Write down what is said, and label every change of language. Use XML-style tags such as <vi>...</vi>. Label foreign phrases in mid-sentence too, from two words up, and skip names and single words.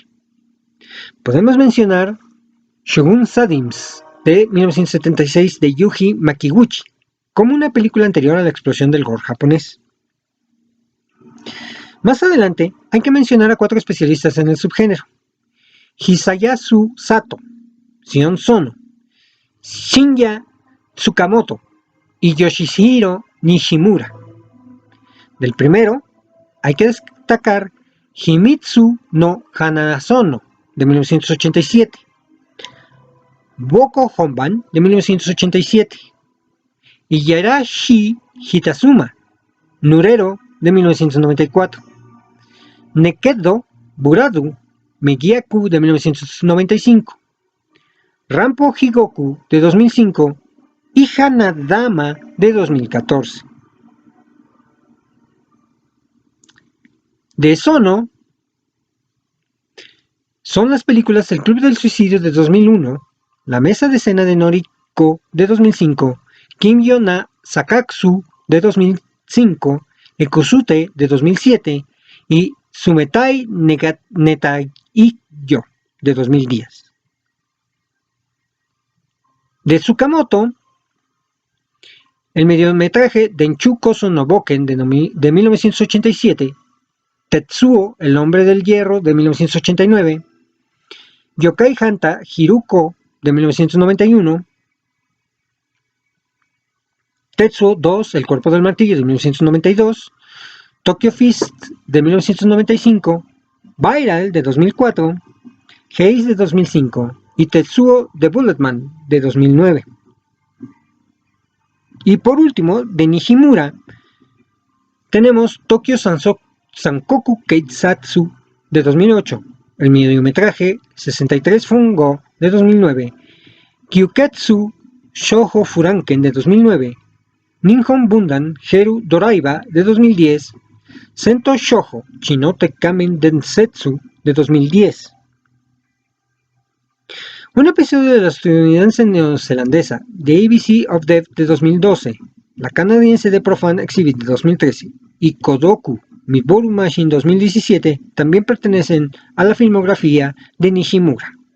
<es>Podemos mencionar Shogun Sadims de 1976 de Yuji Makiguchi como una película anterior a la explosión del gore japonés, Más adelante, hay que mencionar a 4 especialistas en el subgénero: Hisayasu Sato, Sion Sono, Shinya Tsukamoto y Yoshihiro Nishimura. Del primero, hay que destacar Himitsu no Hanazono, de 1987, Boko Honban, de 1987, y Yarashi Hitazuma, Nurero, de 1994, Nekedo Buradu Megiaku, de 1995, Rampo Higoku, de 2005, y Hanadama, de 2014. De Sono son las películas El Club del Suicidio, de 2001, La Mesa de Cena de Noriko, de 2005, Kimyo na Sakatsu, de 2005, Ekosute, de 2007, y Sumetai Netaiyo, de 2010. De Tsukamoto, el mediometraje Denchu Koso no Boken, de 1987, Tetsuo, el hombre del hierro, de 1989, Yokai Hanta Hiruko, de 1991, Tetsuo 2, el cuerpo del martillo, de 1992, Tokyo Fist, de 1995, Viral, de 2004, Haze, de 2005, y Tetsuo the Bulletman, de 2009. Y por último, de Nishimura, tenemos Tokyo Sankoku Keisatsu, de 2008, el mediometraje 63 Fungo, de 2009, Kyuketsu Shoujo Furanken, de 2009, Ninhon Bundan Heru Doraiba, de 2010, Sento Shoujo Chinote Kamen Densetsu, de 2010. Un episodio de la estadounidense neozelandesa The ABC of Death, de 2012, la canadiense The Profane Exhibit, de 2013, y Kodoku Miboru Machine 2017 también pertenecen a la filmografía de Nishimura.</es>